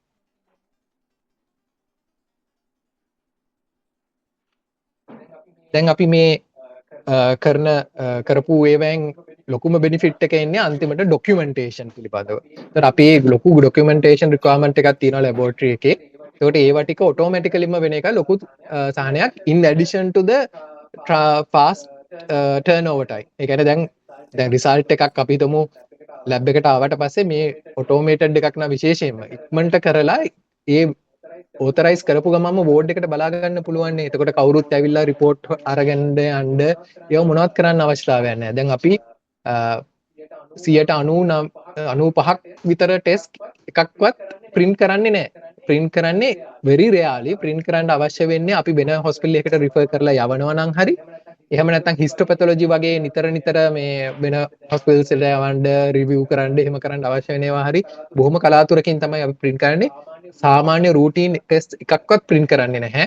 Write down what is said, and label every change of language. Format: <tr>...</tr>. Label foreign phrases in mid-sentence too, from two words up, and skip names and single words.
<si>දැන් අපි මේ කරපු ඒවෙන් ලොකුම benefit එක එන්නේ අන්තිමට documentation පිළිබඳව. ඒතර අපි ලොකු</si> <en>documentation requirement</en> <si>එකක් තියෙනවා laboratory එකේ. ඒකට ඒවා ටික automaticallyම වෙන එක ලොකු සාහනයක්</si> <en>in addition to the fast turnover time.</en> <si>ඒ කියන්නේ දැන් result එකක් අපි හිතමු lab එකට ආවට පස්සේ මේ automated එකක් නා විශේෂයෙන්ම ඉක්මනට කරලා ඒ authorize කරපු ගමන්ම board එකට බලා ගන්න පුළුවන් නේ. එතකොට කවුරුත් ඇවිල්ලා report අරගෙන යන්න ඒව මොනවත් කරන්න අවශ්‍යතාවයක් නැහැ. දැන් අපි 95% විතර ටෙස්ට් එකක්වත් print කරන්නේ නැහැ. print කරන්නේ</si> <en>very rarely.</en> <si>print කරන්න අවශ්‍ය වෙන්නේ අපි වෙන hospital එකකට refer කරලා යවනවා නම් හරි. එහෙම නැත්නම් histopathology වගේ නිතර මේ වෙන hospitals වලට යවන්න review කරන්න එහෙම කරන්න අවශ්‍ය වෙනවා හරි. බොහොම කලාතුරකින් තමයි අපි print කරන්නේ. සාමාන්‍ය</si> <en>routine test</en> <si>එකක්වත් print කරන්නේ නැහැ.</si>